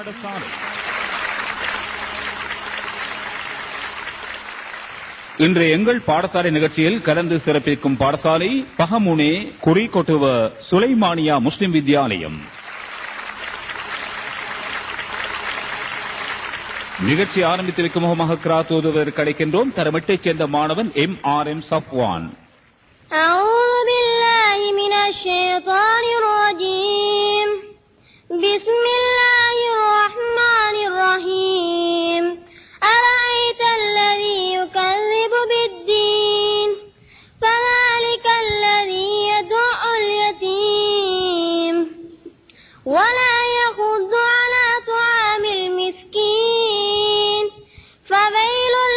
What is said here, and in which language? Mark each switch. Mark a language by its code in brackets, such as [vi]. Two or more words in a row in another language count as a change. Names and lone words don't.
[ta] இன்றைய எங்கள் பாடசாலை நிகழ்ச்சியில் கலந்து சிறப்பிக்கும் பாடசாலை பஹமுனே குறிகொட்டுவ சுலைமானியா முஸ்லிம் வித்யாலயம். நிகழ்ச்சி ஆரம்பித்து வைக்கும் முகமாக கிராத் ஓதுவதற்கு அழைக்கின்றோம் தரம் 8ஐச் சேர்ந்த மாணவன் MRM சஃப்வான். [ar] أعوذ بالله من الشيطان الرجيم. بسم الله الرحمن الرحيم. أرأيت الذي يكذب بالدين فذلك الذي يدع اليتيم ولا يحض على طعام المسكين فويل